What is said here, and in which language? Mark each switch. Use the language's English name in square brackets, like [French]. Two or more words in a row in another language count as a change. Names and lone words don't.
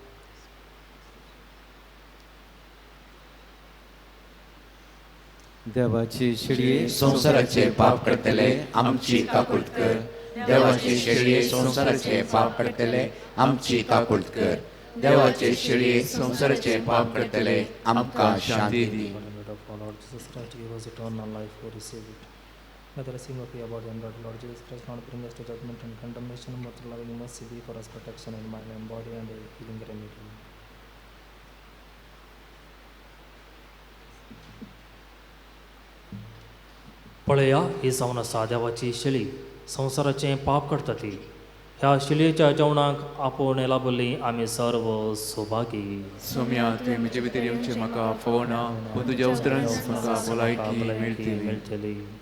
[Konkani] देवाची शिडये संसाराचे पाप करतले आमची काकुळट कर. देवाचे शेळये संसाराचे पाप करतले आमची काकुळट कर. देवाचे शेळये संसाराचे पाप करतले आमकां शांती दी. [English] Lord Jesus Christ, give us eternal life, we receive it. May the receiving of your body and blood, Lord Jesus Christ, not bring us to judgment and condemnation, but to loving mercy be for us protection in mind and body and healing remedy. [Konkani] पळया ही जावन आसा देवाची शेळी संवसाराचें पाप करता ती. ह्या शिलयेच्या जेवणाक आपोवन लाभली आमी सर्व सौभागी. सोम्या तुवें म्हजे भितर येवचें म्हाका फावो ना पूण तुज्या उतरांत म्हाका भलायकी मेळटली.